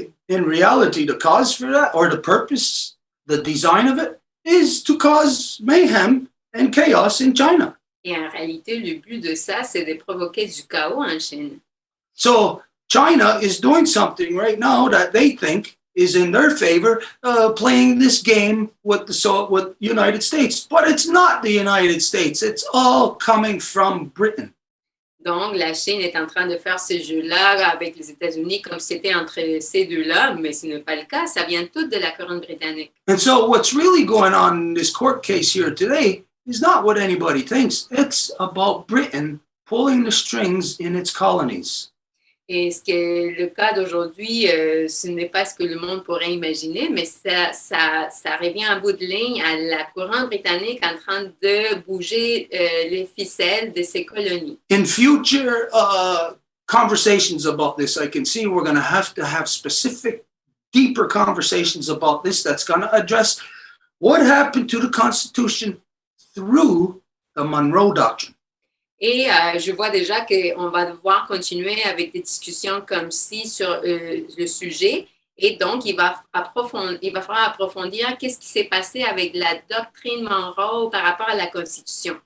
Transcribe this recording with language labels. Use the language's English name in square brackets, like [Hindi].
[English] In reality, the cause for that, or the purpose, the design of it, is to cause mayhem and chaos in China. [French] Et en réalité, le but de ça, c'est de provoquer du chaos en Chine. [English] So China is doing something right now that they think is in their favor, playing this game with the United States. But it's not the United States. It's all coming from Britain. [French] Donc, la Chine est en train de faire ce jeu-là avec les États-Unis comme si c'était entre ces deux-là, mais ce n'est pas le cas. Ça vient tout de la couronne britannique. [English] And so what's really going on in this court case here today is not what anybody thinks. It's about Britain pulling the strings in its colonies. [French] Et ce qui est le cas d'aujourd'hui, ce n'est pas ce que le monde pourrait imaginer, mais ça revient en bout de ligne à la couronne britannique en train de bouger les ficelles de ses colonies. [English] In future conversations about this, I can see we're going to have specific, deeper conversations about this that's going to address what happened to the Constitution through the Monroe Doctrine. [French] Et je vois déjà qu'on va devoir continuer avec des discussions comme ci sur le sujet. Et donc, il va falloir approfondir qu'est-ce qui s'est passé avec la doctrine Monroe par rapport à la Constitution.